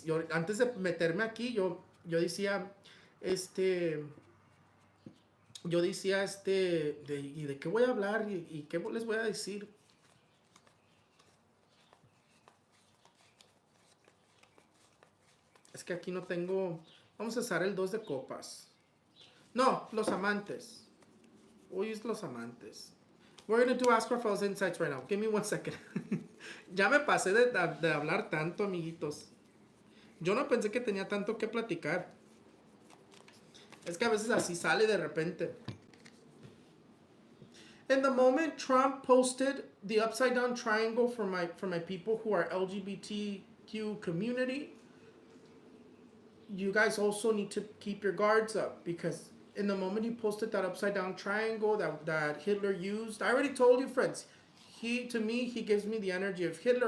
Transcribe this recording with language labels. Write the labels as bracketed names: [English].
[Spanish] Antes de meterme aquí, yo decía, ¿y de qué voy a hablar? ¿Y qué les voy a decir? Es que aquí no tengo, vamos a usar el 2 de copas. No, los amantes. Hoy es los amantes. [English] We're going to do Ask Raphael's Insights right now. Give me 1 second. [Spanish] Ya me pasé de hablar tanto, amiguitos. Yo no pensé que tenía tanto que platicar. Es que a veces así sale de repente. [English] In the moment Trump posted the upside down triangle for my people who are LGBTQ community, you guys also need to keep your guards up, because in the moment he posted that upside down triangle that Hitler used, I already told you, friends, to me, he gives me the energy of Hitler.